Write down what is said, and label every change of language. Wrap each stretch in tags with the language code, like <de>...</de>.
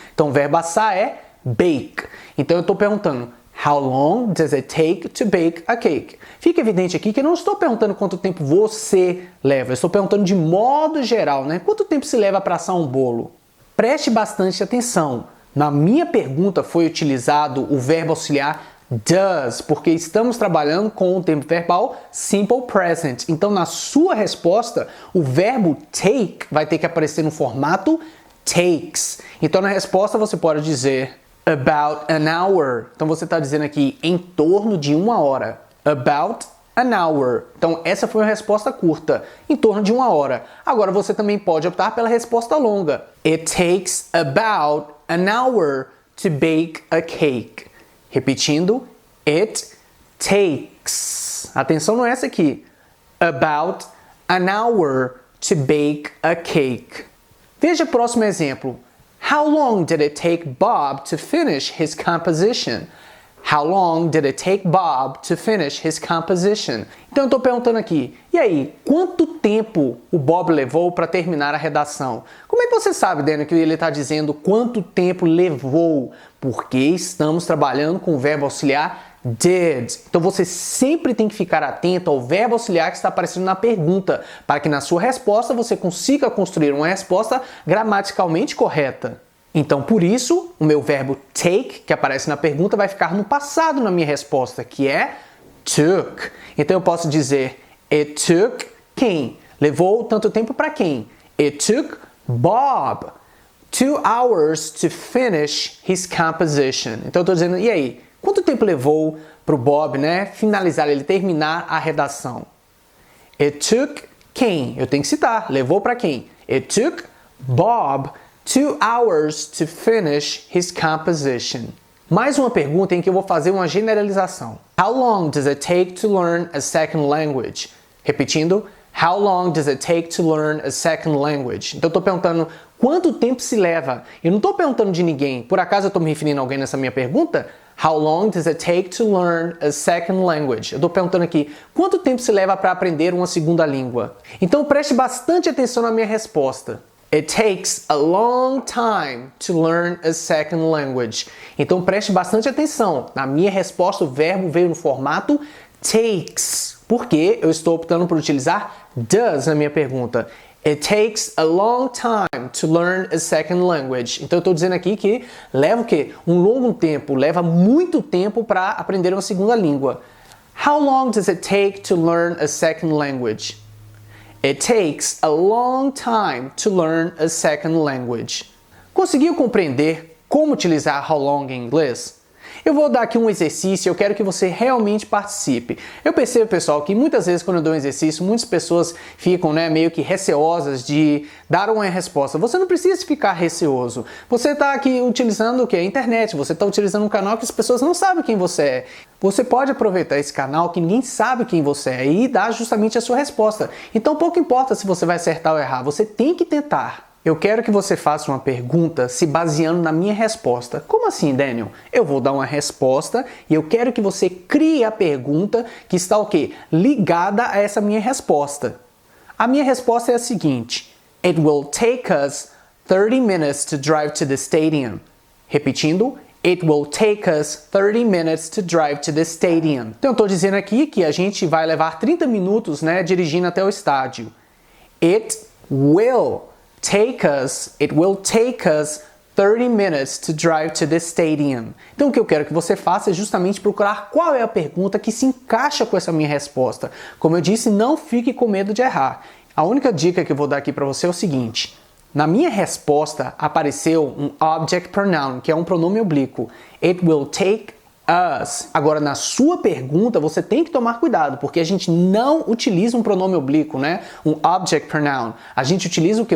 <pt>Então o verbo assar é bake. Então eu estou perguntando</pt> <en>How long does it take to bake a cake?</en> <pt>Fica evidente aqui que eu não estou perguntando quanto tempo você leva. Eu estou perguntando de modo geral, né? Quanto tempo se leva para assar um bolo? Preste bastante atenção. Na minha pergunta foi utilizado o verbo auxiliar does, porque estamos trabalhando com o tempo verbal simple present. Então, na sua resposta, o verbo take vai ter que aparecer no formato takes. Então, na resposta, você pode dizer</pt> <en>about an hour.</en> <pt>Então, você está dizendo aqui em torno de 1 hora.</pt> <en>About an hour.</en> <pt>Então, essa foi uma resposta curta, em torno de 1 hora. Agora, você também pode optar pela resposta longa.</pt> <en>It takes about an hour to bake a cake.</en> <pt>Repetindo,</pt> <en>it takes.</en> <pt>Atenção não é essa aqui.</pt> <en>About an hour to bake a cake.</en> <pt>Veja o próximo exemplo.</pt> <en>How long did it take Bob to finish his composition? How long did it take Bob to finish his composition?</en> <pt>Então eu estou perguntando aqui, e aí, quanto tempo o Bob levou para terminar a redação? Como é que você sabe, Daniel, que ele está dizendo quanto tempo levou? Porque estamos trabalhando com o verbo auxiliar did. Então você sempre tem que ficar atento ao verbo auxiliar que está aparecendo na pergunta, para que na sua resposta você consiga construir uma resposta gramaticalmente correta. Então, por isso, o meu verbo take, que aparece na pergunta, vai ficar no passado na minha resposta, que é took. Então, eu posso dizer,</pt> <en>it took</en> <pt>quem? Levou tanto tempo para quem?</pt> <en>It took Bob 2 hours to finish his composition.</en> <pt>Então, eu estou dizendo, e aí? Quanto tempo levou para o Bob, né, finalizar, ele terminar a redação?</pt> <en>It took</en> <pt>quem? Eu tenho que citar. Levou para quem?</pt> <en>It took Bob 2 hours to finish his composition.</en> <pt>Mais uma pergunta em que eu vou fazer uma generalização.</pt> <en>How long does it take to learn a second language?</en> <pt>Repetindo,</pt> <en>how long does it take to learn a second language?</en> <pt>Então eu estou perguntando quanto tempo se leva. Eu não estou perguntando de ninguém. Por acaso eu estou me referindo a alguém nessa minha pergunta?</pt> <en>How long does it take to learn a second language?</en> <pt>Eu estou perguntando aqui, quanto tempo se leva para aprender uma segunda língua? Então preste bastante atenção na minha resposta.</pt> <en>It takes a long time to learn a second language.</en> <pt>Então preste bastante atenção. Na minha resposta, o verbo veio no formato takes, porque eu estou optando por utilizar does na minha pergunta.</pt> <en>It takes a long time to learn a second language.</en> <pt>Então eu estou dizendo aqui que leva o quê? Um longo tempo, leva muito tempo para aprender uma segunda língua.</pt> <en>How long does it take to learn a second language? It takes a long time to learn a second language.</en> <pt>Conseguiu compreender como utilizar how long em inglês? Eu vou dar aqui um exercício e eu quero que você realmente participe. Eu percebo, pessoal, que muitas vezes quando eu dou um exercício, muitas pessoas ficam, meio que receosas de dar uma resposta. Você não precisa ficar receoso. Você está aqui utilizando o quê? A internet. Você está utilizando um canal que as pessoas não sabem quem você é. Você pode aproveitar esse canal que ninguém sabe quem você é e dar justamente a sua resposta. Então pouco importa se você vai acertar ou errar, você tem que tentar. Eu quero que você faça uma pergunta se baseando na minha resposta. Como assim, Daniel? Eu vou dar uma resposta e eu quero que você crie a pergunta que está o quê? Ligada a essa minha resposta. A minha resposta é a seguinte:</pt> <en>It will take us 30 minutes to drive to the stadium.</en> <pt>Repetindo,</pt> <en>It will take us 30 minutes to drive to the stadium.</en> <pt>Então eu estou dizendo aqui que a gente vai levar 30 minutos, dirigindo até o estádio.</pt> <en>It will take us 30 minutes to drive to the stadium.</en> <pt>Então o que eu quero que você faça é justamente procurar qual é a pergunta que se encaixa com essa minha resposta. Como eu disse, não fique com medo de errar. A única dica que eu vou dar aqui para você é o seguinte: na minha resposta apareceu um object pronoun, que é um pronome oblíquo.</pt> <en>It will take us.</en> <pt>Agora, na sua pergunta, você tem que tomar cuidado, porque a gente não utiliza um pronome oblíquo, um object pronoun. A gente utiliza o quê?</pt>